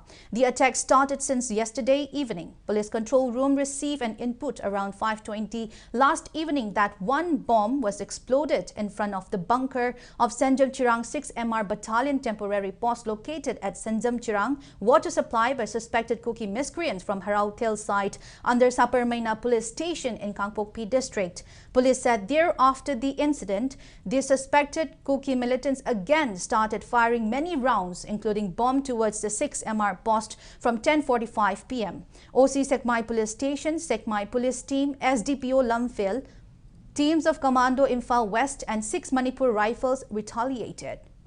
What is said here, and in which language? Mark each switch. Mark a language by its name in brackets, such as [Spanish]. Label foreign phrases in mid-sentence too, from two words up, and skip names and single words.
[English] The attack started since yesterday evening. Police control room received an input around 5:20 last evening that one bomb was exploded in front of the bunker of Senjam Chirang 6 MR Battalion temporary post located at Senjam Chirang, water supply by suspected Kuki miscreants from Harautel site under Saparmaina police station in Kangpokpi district. Police said there after the incident, the suspected Kuki militants again started firing many rounds, including bomb towards the 6 MR post from 10:45 p.m. OC Sekmai police station, Sekmai police team, SDPO Lamphil, teams of Commando Imphal West and 6 Manipur rifles retaliated.